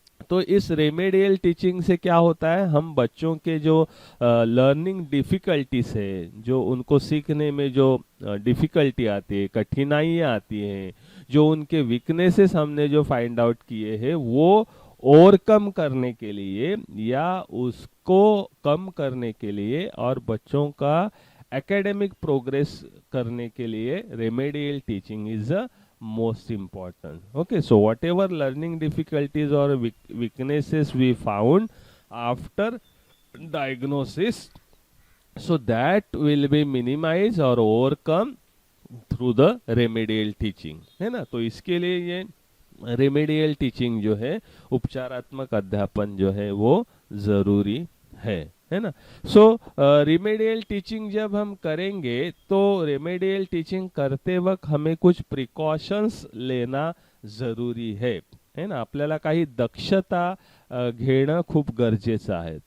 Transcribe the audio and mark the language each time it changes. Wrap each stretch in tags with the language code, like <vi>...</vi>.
<hi>तो इस remedial teaching से क्या होता है, हम बच्चों के जो लर्निंग डिफिकल्टीज है, जो उनको सीखने में जो डिफिकल्टी आती है, कठिनाइयाँ आती हैं, जो उनके वीकनेसेस हमने जो फाइंड आउट किए हैं, वो ओवरकम करने के लिए या उसको कम करने के लिए और बच्चों का एकेडमिक प्रोग्रेस करने के लिए remedial teaching</hi> <en>Is a most important. Okay, so whatever learning difficulties or weaknesses we found after diagnosis, so that will be minimized or overcome through the remedial teaching, है ना।</en> <hi>तो इसके लिए ये रेमेडियल टीचिंग जो है, उपचारात्मक अध्यापन जो है, वो जरूरी है ना। सो रेमेडियल टीचिंग जब हम करेंगे तो रेमेडियल टीचिंग करते वक्त हमें कुछ प्रिकॉशन्स लेना जरूरी है ना,</hi> <mr>आपल्याला काही दक्षता घेणं खूप गरजेचं आहे।</mr>